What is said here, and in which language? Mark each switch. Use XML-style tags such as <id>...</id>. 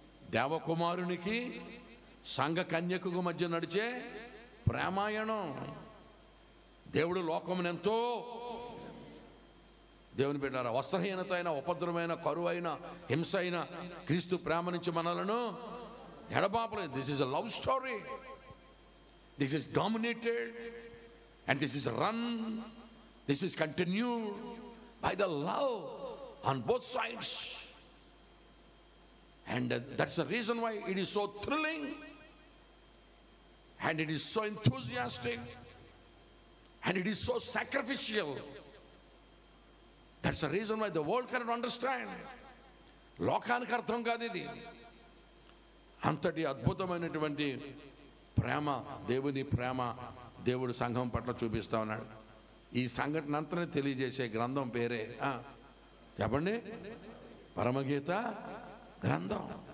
<te>దేవకుమారునికి సంఘ కన్యకు మధ్య నడిచే ప్రేమాయణం. దేవుడు లోకమునెంతో, దేవుని బిడ్డారా, వస్త్రహీనత అయిన, ఉపద్రవమైన, కరువు అయిన, హింస అయిన క్రీస్తు ప్రేమ నుంచి మనలను ఎడబాపలేదు.</te> <en>This is a love story. This is dominated and this is run, this is continued by the love on both sides, and that's the reason why it is so thrilling and it is so enthusiastic and it is so sacrificial. That's the reason why the world cannot understand.</en> <te>లోకానికి అర్థం కాదు ఇది. అంతటి అద్భుతమైనటువంటి ప్రేమ, దేవుని ప్రేమ దేవుడు సంఘం పట్ల చూపిస్తా ఉన్నాడు. ఈ సంఘటన అంతా తెలియజేసే గ్రంథం పేరే చెప్పండి, పరమగీత గ్రంథం.</te>